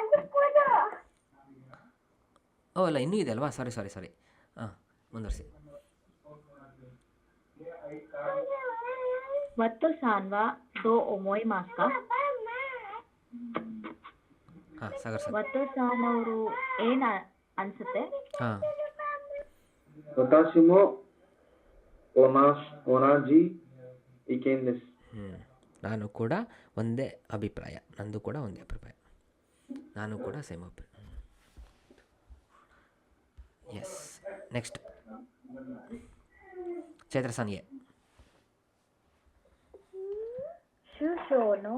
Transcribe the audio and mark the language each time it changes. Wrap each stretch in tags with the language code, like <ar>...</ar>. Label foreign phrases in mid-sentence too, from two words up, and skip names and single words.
<kn>ಓ ಅಲ್ಲ ಇನ್ನೂ ಇದೆ ಅಲ್ವಾ? ಸಾರಿ ಸಾರಿ ಸಾರಿ. ಹಾಂ ಮುಂದುವರಿಸಿ.</kn> <ja>ವತ್ತುさんは どう思いますか.</ja> <kn>ಹಾಂ ಸಾಗರ್ ಸರ್. ವತ್ತು ಸಾನ್ ಅವರು ಏನ್ ಅನ್ಸುತ್ತೆ? ಹಾಂ</kn> <ja>私も同じ意見です。</ja> <kn>ನಾನು ಕೂಡ ಒಂದೇ ಅಭಿಪ್ರಾಯ. ನಂದು ಕೂಡ ಒಂದೇ ಅಭಿಪ್ರಾಯ. ನಾನು ಕೂಡ ಸೇಮ್ ಅಭಿಪ್ರಾಯ. ಎಸ್. ನೆಕ್ಸ್ಟ್ ಚೈತ್ರ ಸಂಧ್ಯೆ.</kn> <ja>ಶುಶೋನೋ</ja>